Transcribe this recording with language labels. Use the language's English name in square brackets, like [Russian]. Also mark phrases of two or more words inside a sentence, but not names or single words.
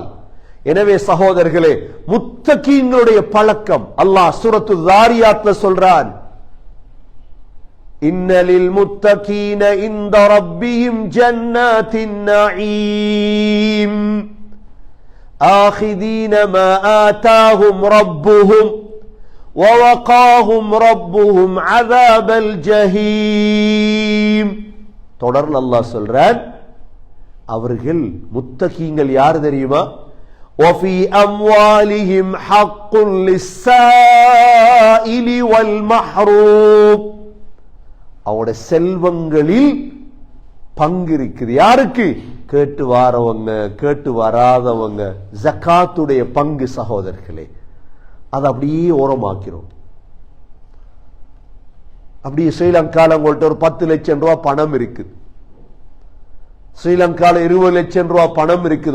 [Tamil] எனவே சகோதரர்களே, முத்தகீன்களுடைய பழக்கம் அல்லாஹ் சூரத்து தாரியாத்ல சொல்றான், [Arabic] إن المتقين عند ربهم جنات النعيم آخذين ما آتاهم ربهم وَوَقَاهُمْ رَبُّهُمْ عَذَابَ الْجَحِيمِ. [Tamil] தொடர்ந்து அல்லாஹ் சொல்றான், அவர்கள் முத்தகீங்கள் யார் தெரியுமா? [Arabic] وَفِي أَمْوَالِهِمْ حَقٌّ لِلسَّائِلِ وَالْمَحْرُومِ. [Tamil] அவருடைய செல்வங்களில் பங்கு இருக்குது. யாருக்கு? கேட்டு வாரவங்க, கேட்டு வராதவங்க. ஜகாத்துடைய பங்கு சகோதரர்களே, அதை அப்படியே ஓரமாக்கிறோம். அப்படியே ஸ்ரீலங்கால உங்கள்கிட்ட ஒரு 10 லட்சம் ரூபாய் பணம் இருக்குது, ஸ்ரீலங்கால 20 லட்சம் ரூபாய் பணம் இருக்குது.